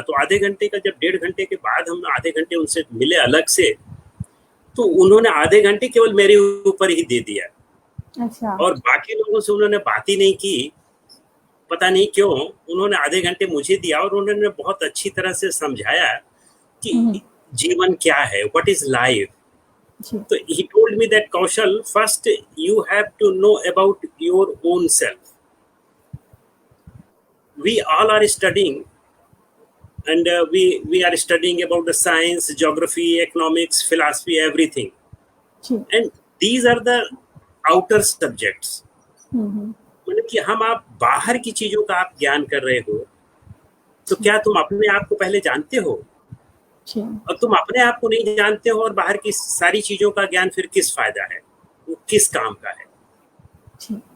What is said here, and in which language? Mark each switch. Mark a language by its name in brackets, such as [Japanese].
[Hindi] तो आधे घंटे का, जब 1.5 घंटे के बाद हम आधे घंटे उनसे मिले अलग से, तो उन्होंने आधे घंटे केवल मेरे ऊपर ही दे दिया, अच्छा और बाकी लोगों से उन्होंने बात ही नहीं की। पता नहीं क्यों उन्होंने आधे घंटे मुझे दिया, और उन्होंने बहुत अच्छी तरह से समझाया कि जीवन क्या है, [English] What is life. [Hindi] Ji [English] So he told me that, Kaushal, first you have to know about your own self. We all are studying, and we are studying about the science, geography, economics, philosophy, everything. [Hindi] Ji [English] And these are the outer subjects. [Hindi] मतलब कि आप बाहर की चीजों का आप ज्ञान कर रहे हो, तो क्या तुम अपने आप को पहले जानते हो? जी और तुम अपने आप को नहीं जानते हो, और बाहर की सारी चीजों का ज्ञान फिर किस फायदा है, वो किस काम का है? जी